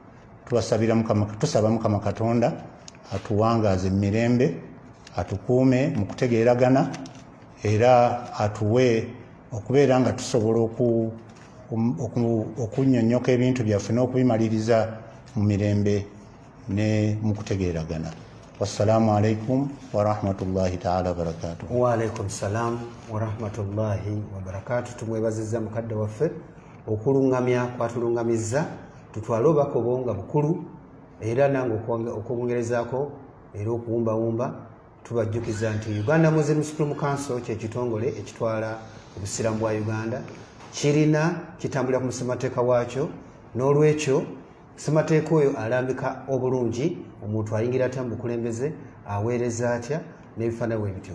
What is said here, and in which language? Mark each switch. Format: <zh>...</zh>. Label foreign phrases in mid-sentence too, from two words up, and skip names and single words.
<lg>Tusaba Mukama Katonda atuwangaaze mu mirembe, atukuume mu kutegeeragana, era atuwe okubeera nga tusobola okunnyonnyoka ebintu byaffe n'okubimaliriza mu mirembe ne mu kutegeeragana.</lg> <ar>والسلام عليكم ورحمة الله تعالى وبركاته. وعليكم السلام ورحمة الله وبركاته.</ar> <lg>Tumwebazizza mukadde waffe okulungamya kwatulungamizza, tutwale obubaka obwo bukulu, era nange okwongerezaako era okuwumbawumba tubajjukiza nti Uganda Muslim Supreme Council kye kitongole ekitwala obusiraamu bwa Uganda, kitambulira ku ssemateeka waakyo, n'olwekyo ssemateeka oyo alambika obulungi omuntu ayingira atya mu bukulembeze, aweereza atya n'ebifaanana bwe bityo.</lg>